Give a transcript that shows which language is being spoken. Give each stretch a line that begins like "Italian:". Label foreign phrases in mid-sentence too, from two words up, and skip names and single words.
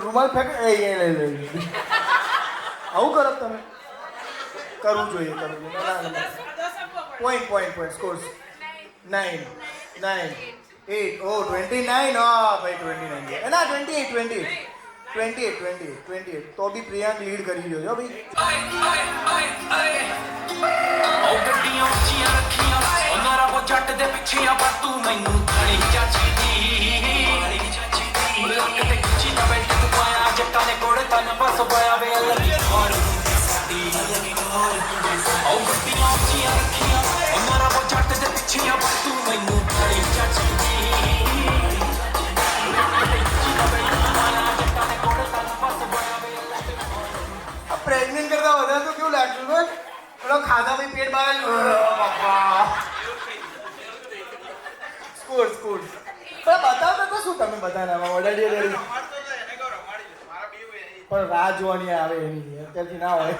Gujarati: રૂમાલ ફેંક એ લઈ. આવું કરો તમે? કરવું જોઈએ.
English: point scores
Gujarati: 9, 8. ઓ 29. હા ભાઈ 29. ના 28. તો બી પ્રિયાંક લીડ કરી રહ્યો છો ભાઈ.
Punjabi: ਉਹ ਗੱਡੀਆਂ ਉੱਚੀਆਂ ਰੱਖੀਆਂ ਉਹਨਾਂ ਰੱਬ ਜੱਟ ਦੇ ਪਿੱਛੇ ਪਰ ਤੂੰ ਮੈਨੂੰ ਥੜੀ ਚਾਚੀ ਦੀ ਲੱਕ ਤੇ ਖਿੱਚੀ ਨਾ ਬੈਠ ਤੂੰ ਪਾਇਆ ਜੱਟਾਂ ਨੇ ਕੋੜੇ ਤਨ ਬਸ ਪਾਇਆ ਵੇ ਲੱਗੀ ਹੋਰ ਸਾਡੀ ਉਹ ਗੱਡੀਆਂ ਉੱਚੀਆਂ ਰੱਖੀਆਂ ਉਹਨਾਂ ਰੱਬ ਜੱਟ ਦੇ ਪਿੱਛੇ ਪਰ ਤੂੰ ਮੈਨੂੰ ਥੜੀ ਚਾਚੀ ਦੀ ਲੱਕ ਤੇ ਖਿੱਚੀ ਨਾ ਬੈਠ ਤੂੰ ਪਾਇਆ ਜੱਟਾਂ ਨੇ ਕੋੜੇ ਤਨ ਬਸ ਪਾਇਆ ਵੇ
Gujarati: પ્રેગ્નન્ટ કરતા વધારે તો કેવું લાગતું હોય? પેલો ખાધા ભાઈ પેટ બહાર બાપા. સ્કોર પણ બતાવતા તો શું તમે બધાને ઓલરેડી પણ રાહ જોવાની આવે એની અત્યારથી ના હોય.